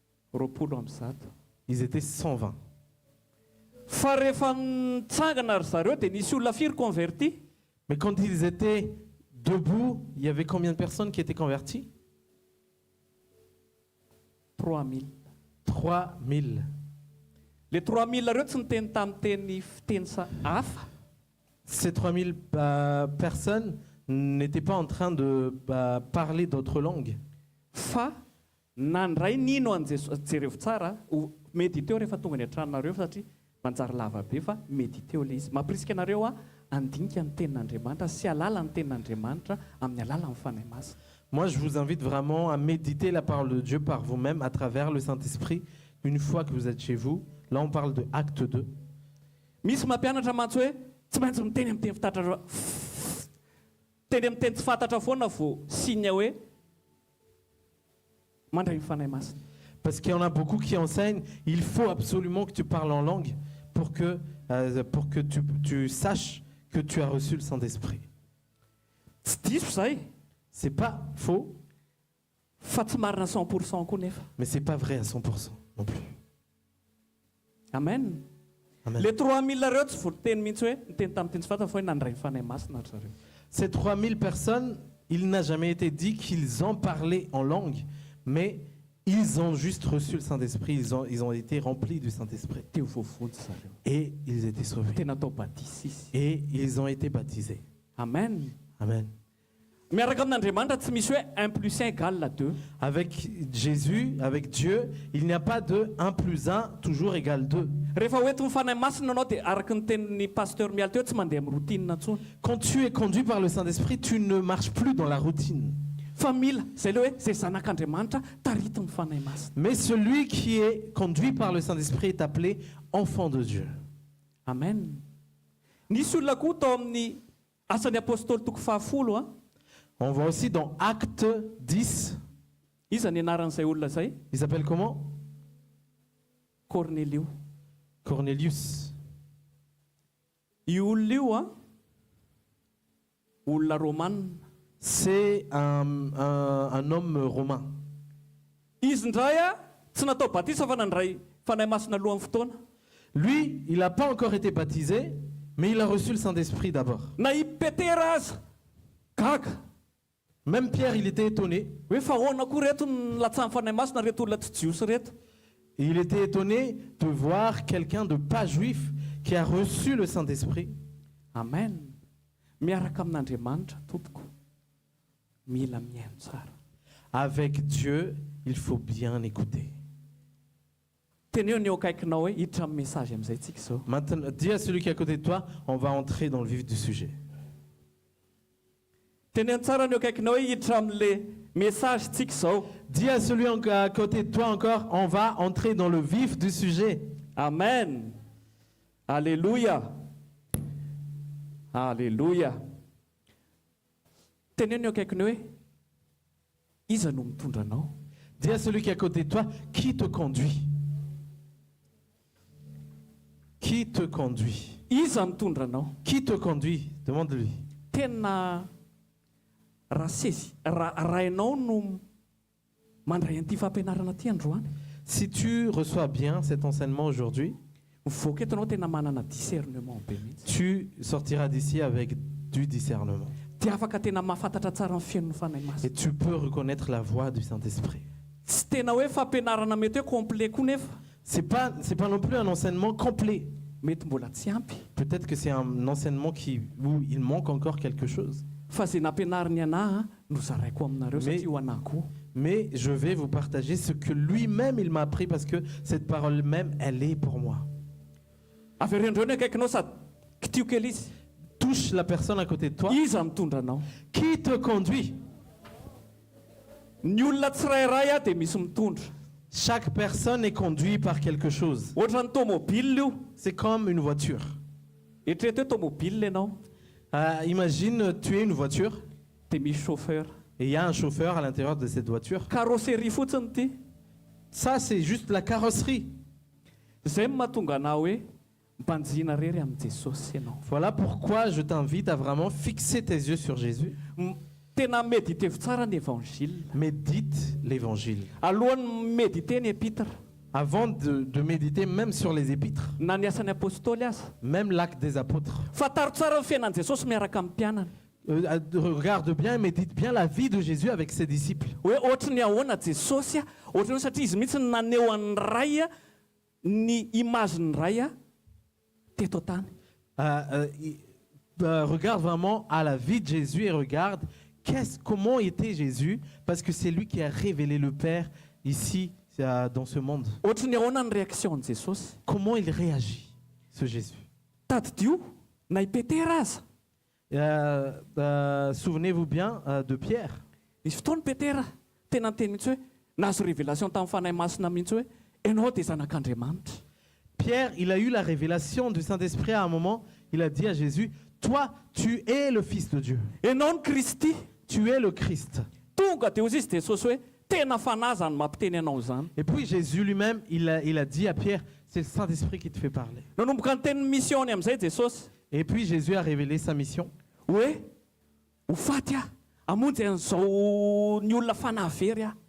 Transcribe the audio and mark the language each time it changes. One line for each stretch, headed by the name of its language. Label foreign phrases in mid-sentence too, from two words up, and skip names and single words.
Malagasy: roapolo amby zato.
French: Ils étaient 120.
Malagasy: Fa rehefa nitsangana ry zareo dia nisy olona firy converti.
French: Mais quand ils étaient debout, il y avait combien de personnes qui étaient converties?
Malagasy: 3000.
French: 3000.
Malagasy: Le 3000 reo tsy niteny tamin'ny teny fiteny hafa.
French: Ces 3000 personnes n'étaient pas en train de parler d'autres langues.
Malagasy: Fa nandray nino an jereo tsara mety teo rehefa tonga ny an-tranonareo satria manjary lava be fa mety teo ilay izy. Mampirisika anareo andinika ny tenin'Andriamanitra sy alala ny tenin'Andriamanitra amin'ny alalan'ny fanahy masina.
French: Moi, je vous invite vraiment à méditer la parole de Dieu par vous-même à travers le Saint-Esprit. Une fois que vous êtes chez vous, là on parle de Acte 2.
Malagasy: Misy mampianatra mantsy hoe tsy maintsy miteny amin'ny teny fantatra. Teny amin'ny teny tsy fantatra foana vao signe hoe mandray ny fanahy masina.
French: Parce qu'il y en a beaucoup qui enseignent, il faut absolument que tu parles en langue pour que tu saches que tu as reçu le Saint-Esprit.
Malagasy: Tsy diso zay.
French: C'est pas faux,
Malagasy: Fa tsy marina 100% koa nefa.
French: mais c'est pas vrai à 100% non plus.
Malagasy: Amen.
French: Amen.
Malagasy: Le 3000 reo tsy voateny mihitsy hoe niteny tamin'ny teny tsy fantatra fa hoe nandray ny fanahy masina ry zareo.
French: Ces 3000 personnes, il n'a jamais été dit qu'ils ont parlé en langue, mais ils ont juste reçu le Saint-Esprit, ils ont été remplis du Saint-Esprit.
Malagasy: Teo voavody zareo.
French: Et ils étaient sauvés.
Malagasy: Tena tao badisy izy.
French: Et ils ont été baptisés.
Malagasy: Amen.
French: Amen.
Malagasy: Miaraka amin'Andriamanitra tsy misy hoe 1 + 1 égale 2.
French: Avec Jésus, avec Dieu, il n'y a pas de 1 + 1 toujours égale 2.
Malagasy: Rehefa hoentin'ny fanahy masina anao dia araka ny tenin'ny pasteur mialy teo tsy mandeha amin'ny routine intsony.
French: Quand tu es conduit par le Saint-Esprit, tu ne marches plus dans la routine.
Malagasy: Fa mila zay le hoe zay zanak'Andriamanitra taritin'ny fanahy masina.
French: Mais celui qui est conduit par le Saint-Esprit est appelé enfant de Dieu. Amen.
Malagasy: Nisy olona koa tao amin'ny asan'ny apôstôly toko 10.
French: On voit aussi dans Acte 10,
Malagasy: Iza ny anaran'izay olona zay?
French: il s'appelle comment?
Malagasy: Cornelio.
French: Cornelius.
Malagasy: Io olona io olona romana.
French: C'est un homme romain.
Malagasy: Izy ndray tsy natao batisa fa nandray fanahy masina alohan'ny fotoana.
French: Lui, il n'a pas encore été baptisé, mais il a reçu le Saint-Esprit d'abord.
Malagasy: Na i Petera aza gaga
French: Même Pierre, il était étonné.
Malagasy: hoe fa ahoana koa reto ny latsahan'ny fanahy masina reto olona tsy jiosy reto.
French: Et il était étonné de voir quelqu'un de pas juif qui a reçu le Saint-Esprit. Amen.
Malagasy: Miaraka amin'Andriamanitra tompoko mila mihaino tsara.
French: Avec Dieu, il faut bien écouter.
Malagasy: Teneo ny eo akaikinao hoe hiditra amin'ny message amin'izay tsika izao.
French: Maintenant, dis à celui qui est à côté de toi, on va entrer dans le vif du sujet.
Malagasy: Teneo tsara ny eo akaikinao hoe hiditra amin'
French: le message
Malagasy: tsika izao.
French: Dis à celui à côté de toi encore, on va entrer dans le vif du sujet. Amen. Alléluia. Alléluia.
Malagasy: Teneo ny eo akaikinao hoe iza no mitondra anao?
French: Dis à celui qui est à côté de toi, qui te conduit? Qui te conduit?
Malagasy: Iza mitondra anao?
French: Qui te conduit? Demande-lui.
Malagasy: Tena raha ianao no mandray an'ity fampianarana ty androany.
French: Si tu reçois bien cet enseignement aujourd'hui,
Malagasy: Mivoaka eto anao tena manana discernement be mihitsy.
French: tu sortiras d'ici avec du discernement.
Malagasy: Dia afaka tena mahafantatra tsara ny fiain'ny fanahy masina.
French: Et tu peux reconnaître la voix du Saint-Esprit.
Malagasy: Tsy tena hoe fampianarana mety hoe complet koa nefa.
French: C'est pas non plus un enseignement complet.
Malagasy: Mety mbola tsy ampy.
French: Peut-être que c'est un enseignement où il manque encore quelque chose.
Malagasy: Fa zay nampianariny anahy no zaraiko aminareo satria ho anahy koa.
French: Mais je vais vous partager ce que lui-même il m'a appris parce que cette parole même, elle est pour moi.
Malagasy: Averendreo ny akaikinao sady kitio kely izy.
French: Touche la personne à côté de toi.
Malagasy: Iza mitondra anao?
French: Qui te conduit?
Malagasy: Ny olona tsirairay dia misy mitondra.
French: Chaque personne est conduite par quelque chose.
Malagasy: Ohatra ny tomobile io.
French: C'est comme une voiture.
Malagasy: Eritrereto hoe tomobile ianao.
French: Imagine, tu es une voiture
Malagasy: Dia misy chauffeur.
French: et il y a un chauffeur à l'intérieur de cette voiture.
Malagasy: Carrosserie fotsiny ity.
French: Ça, c'est juste la carrosserie.
Malagasy: Zay no mahatonga anao hoe mpanjina rery amin'ny Jesosy ianao.
French: Voilà pourquoi je t'invite à vraiment fixer tes yeux sur Jésus.
Malagasy: tena méditez tsara ny évangile.
French: Médite l'évangile.
Malagasy: Alohan'ny méditer ny épître,
French: Avant de méditer même sur les épîtres,
Malagasy: na ny asan'ny apôstôly aza.
French: même l'acte des apôtres.
Malagasy: Fataro tsara ny fiainan'i Jesosy miaraka amin'ny mpianana.
French: Regarde bien et médite bien la vie de Jésus avec ses disciples.
Malagasy: Hoe ohatry ny ahoana Jesosy a, ohatry ny satria izy mihitsy naneho an'ny ray a, ny image-ny ray a teto an-tany.
French: Regarde vraiment à la vie de Jésus et regarde comment était Jésus, parce que c'est lui qui a révélé le Père ici dans ce monde.
Malagasy: Ohatry ny ahoana ny réaction-ny Jesosy.
French: Comment il réagit, ce Jésus.
Malagasy: Tadidio na i Petera aza.
French: Souvenez-vous bien de Pierre.
Malagasy: Nisy fotoana Petera tena niteny mihitsy hoe nahazo révélation tamin'ny fanahy masina mihitsy hoe ianao dia zanak'Andriamanitra.
French: Pierre, il a eu la révélation du Saint-Esprit à un moment. Il a dit à Jésus, toi, tu es le Fils de Dieu.
Malagasy: Ianao ny Kristy.
French: Tu es le Christ.
Malagasy: Tonga dia ozy izy Jesosy hoe tena fanahy zany mampiteny anao zany.
French: Et puis Jésus lui-même, il a dit à Pierre, c'est le Saint-Esprit qui te fait parler.
Malagasy: Nanomboka ny tenin'ny missiony amin'izay Jesosy.
French: Et puis Jésus a révélé sa mission.
Malagasy: Hoe ho faty aho hamonjy an'izao ny olona fanahy very aho.